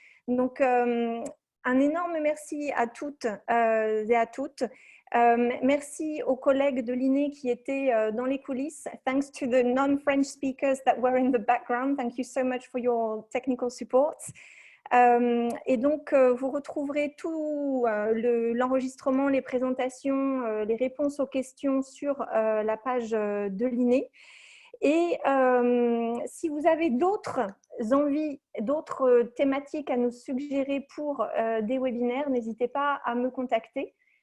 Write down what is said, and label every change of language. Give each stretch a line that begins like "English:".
French: Donc, un énorme merci à toutes et à toutes. Merci aux collègues de l'INE qui étaient dans les coulisses.
English: Thanks to the non-French speakers that were in the background. Thank you so much for your technical support.
French: Et donc, vous retrouverez tout l'enregistrement, les présentations, les réponses aux questions sur la page de l'INE. Et si vous avez d'autres envies, d'autres thématiques à nous suggérer pour des webinaires, n'hésitez pas à me contacter.